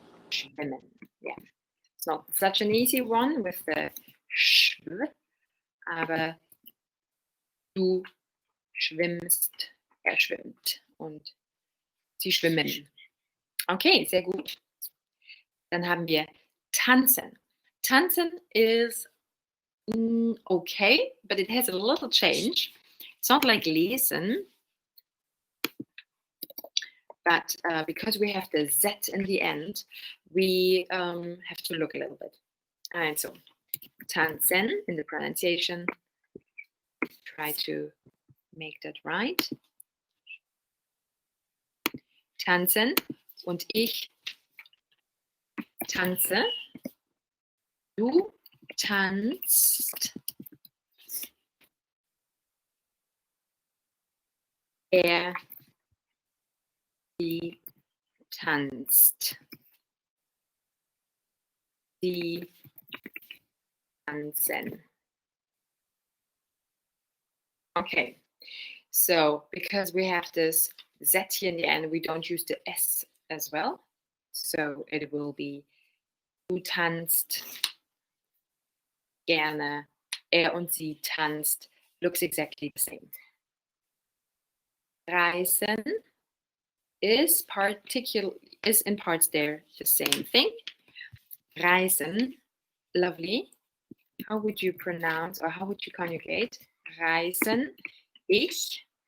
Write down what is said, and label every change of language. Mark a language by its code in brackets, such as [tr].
[de] schwimmen. Yeah. [en] It's not such an easy one with the schw, [de] aber du schwimmst, er schwimmt und sie schwimmen. Okay, sehr gut. Dann haben wir tanzen. [en] Tanzen is okay, but it has a little change. It's not like lesen, but because we have the Z in the end, we have to look a little bit. Also, tanzen in the pronunciation. Try to make that right. [de] Tanzen und ich tanze. Du tanzt. Er, sie tanzt. Sie tanzen. [en] Okay, so because we have this Z here in the end, we don't use the S as well. So it will be [de] du tanzt gerne, er und sie tanzt, [en] looks exactly the same. Reisen is in parts there the same thing. Reisen, lovely. How would you pronounce or how would you conjugate? [de] Reisen, ich.